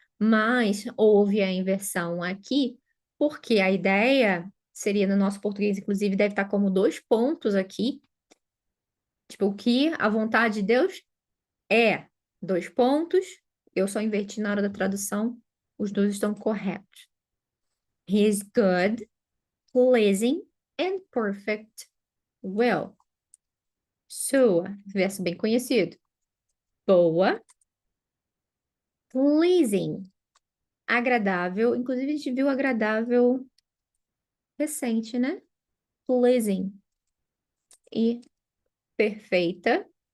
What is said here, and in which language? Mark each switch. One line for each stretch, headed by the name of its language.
Portuguese: Mas houve a inversão aqui, porque a ideia seria no nosso português, inclusive, deve estar como 2 pontos aqui. Tipo, o que a vontade de Deus é 2 pontos. Eu só inverti na hora da tradução. Os dois estão corretos.
English: His good, pleasing, and perfect will.
Portuguese: Sua, verso bem conhecido. Boa, pleasing, agradável. Inclusive, a gente viu agradável recente, né? Pleasing. E perfeita.